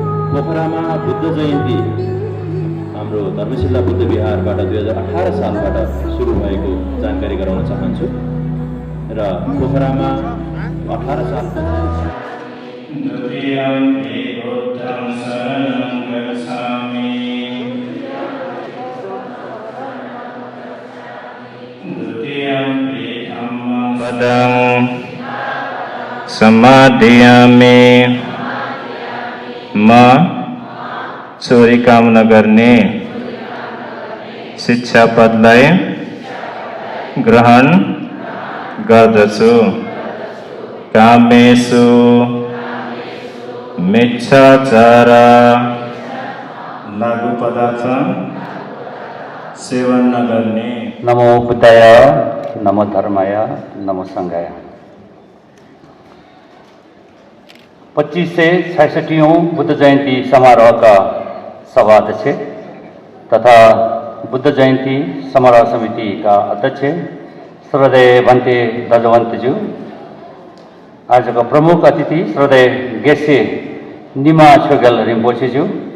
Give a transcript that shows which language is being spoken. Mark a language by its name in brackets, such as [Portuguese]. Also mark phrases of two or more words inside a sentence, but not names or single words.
[Nepali] पोखरामा बुद्ध जयन्ती हाम्रो धर्मशिला बुद्ध विहारबाट 2018 सालबाट सुरु भएको जानकारी गराउन चाहन्छु र पोखरामा 18 साल [Pali] द्वितीयम्पि बुद्धं शरणं गच्छामि द्वितीयम्पि धम्मं पदं समाधियामि [Nepali] म चोरी काम नगर्ने शिक्षापदलाई ग्रहण गर्दछु। [Pali] कामेषु मिच्छाचार [Nepali] लागु पदार्थ सेवन नगर्ने। [Sanskrit] नमो बुद्धाय, नमो धर्माय, नमो संघाय। [Nepali] 2566औं बुद्ध जयन्ती समारोहका सभाध्यक्ष तथा बुद्ध जयन्ती समारोह समितिका अध्यक्ष श्रद्धेय भन्ते दजवन्तज्यू, आजको प्रमुख अतिथि श्रद्धेय गेसे निमा छोगेल रिम्पोछेज्यू,